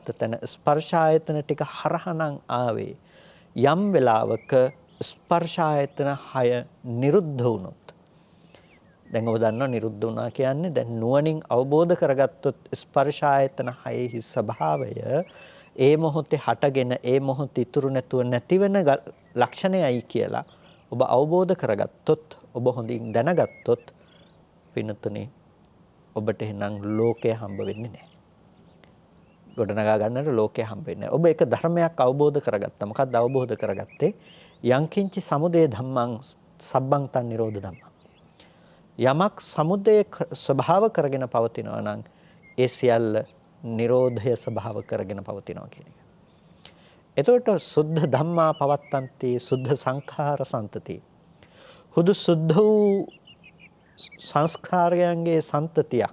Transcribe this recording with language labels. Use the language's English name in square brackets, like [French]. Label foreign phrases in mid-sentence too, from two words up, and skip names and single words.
[Sinhala] තැන ස්පර්ශ ආයතන ටික හරහනම් ආවේ යම් වෙලාවක ස්පර්ශ ආයතන 6 නිරුද්ධ වුණොත් දැන් ඔබ දන්නවා නිරුද්ධ වුණා කියන්නේ දැන් නුවණින් අවබෝධ කරගත්තොත් ස්පර්ශ ආයතන 6ෙහි ස්වභාවය ඒ මොහොතේ හටගෙන ඒ මොහොත ඉතුරු නැතුව නැති වෙන ලක්ෂණයයි කියලා ඔබ අවබෝධ කරගත්තොත් ඔබ හොඳින් දැනගත්තොත් පින්නතුනේ ඔබට එහෙනම් ලෝකය හම්බ වෙන්නේ නැහැ. ගොඩනගා ගන්නට ලෝකය හම්බ වෙන්නේ නැහැ. ඔබ එක ධර්මයක් අවබෝධ කරගත්තා. මොකක්ද අවබෝධ කරගත්තේ? [Pali] යංකින්චි සමුදය ධම්මං සබ්බං තන් නිරෝධ ධම්මං. [Sinhala] යමක් සමුදය ස්වභාව කරගෙන පවතිනවා නම් ඒ සියල්ල නිරෝධය ස්වභාව කරගෙන පවතිනවා කියන එක. [Pali] එතකොට සුද්ධ ධම්මා පවත්තන්ති සුද්ධ සංඛාර සම්තති. [Sinhala] හුදු සුද්ධ වූ සංස්කාරයන්ගේ සම්තතියක්.